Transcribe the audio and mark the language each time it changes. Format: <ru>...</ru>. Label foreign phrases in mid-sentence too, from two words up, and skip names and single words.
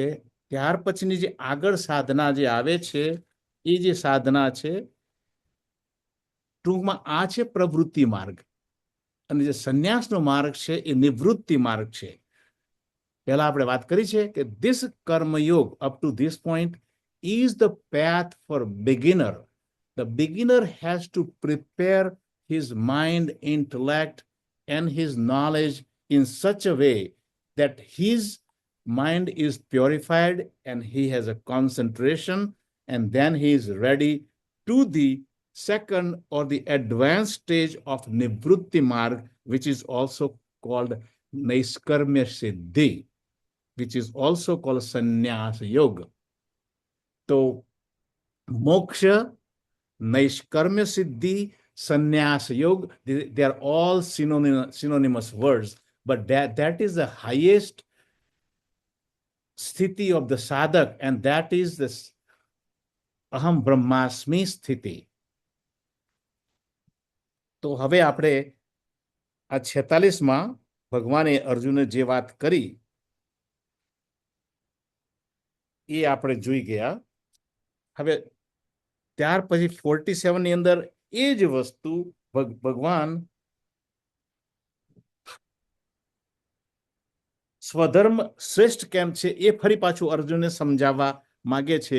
<gu>ત્યાર પછીની જે આગળ સાધના જે આવે છે એ જે સાધના છે ટૂંકમાં આ છે પ્રવૃત્તિ માર્ગ, અને જે સંન્યાસનો માર્ગ છે એ નિવૃત્તિ માર્ગ છે. પહેલા આપણે વાત કરી છે કે</gu> <en>this karmayoga up to this point is the path for beginner. the beginner has to prepare his mind, intellect and his knowledge in such a way that his mind is purified and he has a concentration, and then he is ready to the second or the advanced stage of</en> <sa>निवृत्ति मार्ग,</sa> <en>which is also called</en> <sa>नैष्कर्म्य सिद्धि,</sa> <en>which is also called</en> <sa>संन्यास योग.</sa> <en>So,</en> <sa>मोक्ष, नैष्कर्म्य सिद्धि, संन्यास योग,</sa> <en>they are all synonymous words, but that is the highest sthiti of the sadhak, and that is this</en> <sa>अहं ब्रह्मास्मि</sa> <en>sthiti.</en> <gu>તો હવે આપણે આ 46માં ભગવાને અર્જુને જે વાત કરી એ આપણે જોઈ ગયા. હવે ત્યાર પછી 47 ની અંદર એ જ વસ્તુ ભગવાન સ્વધર્મ શ્રેષ્ઠ કેમ છે એ ફરી પાછું અર્જુનને સમજાવવા માંગે છે.</gu>